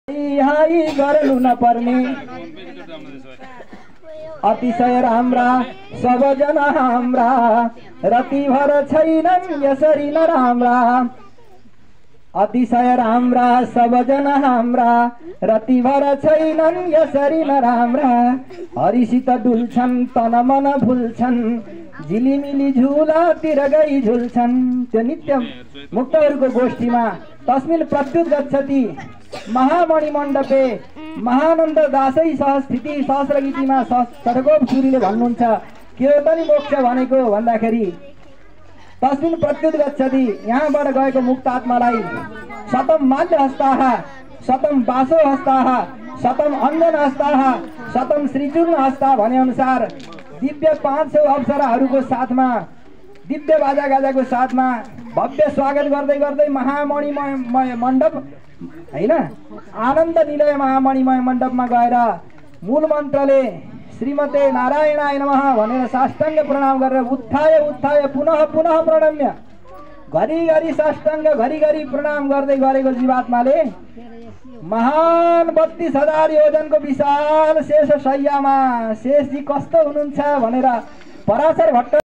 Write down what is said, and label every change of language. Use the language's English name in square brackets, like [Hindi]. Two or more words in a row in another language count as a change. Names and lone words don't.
[Nepali] हाई गर्नु नपर्ने अतिशय राम्रा सबजना हाम्रा रतिभर छैनन् यसरी नराम्रा अतिशय राम्रा सबजना हाम्रा रतिभर छैनन् यसरी नराम्रा हरिसित डुल्छन् तन मन भुल्छन् झिलिमिली झुलातिर गई झुल्छन्। त्यो नित्य मुक्तहरूको गोष्ठीमा [Sanskrit] तस्मिन् प्रत्युत गच्छति महामणि मण्डपे महानन्द दासै सहस्थिति [Nepali] सहस्रगीतिमा षड्गोप सूरीले भन्नुहुन्छ के हो त नि मोक्ष भनेको भन्दाखेरि तस्मिन् [Sanskrit] प्रत्युत गच्छति [Nepali] यहाँबाट गएको मुक्त आत्मालाई [Sanskrit] शतम माल्य हस्ताः शतम बासो हस्ताः शतम अञ्जन हस्ताः शतम श्रीचूर्ण हस्ता [Nepali] भने अनुसार दिव्य 500 अप्सराहरूको साथमा दिव्य बाजा गाजाको साथमा भव्य स्वागत गर्दै गर्दै महामणिमय मण्डप हैन आनन्द निलय महामणिमय मण्डपमा गएर मूल मन्त्रले [Sanskrit] श्रीमते नारायणाय नमः [Nepali] भनेर साष्टाङ्ग प्रणाम गरेर [Sanskrit] उत्थाय उत्थाय पुनः पुनः प्रणम्य [Nepali] घरिघरि साष्टाङ्ग घरिघरि प्रणाम गर्दै गरेको जीवात्माले महान 32,000 योजनको विशाल शेष शय्यामा शेषजी कस्तो हुनुहुन्छ भनेर पराशर भट्ट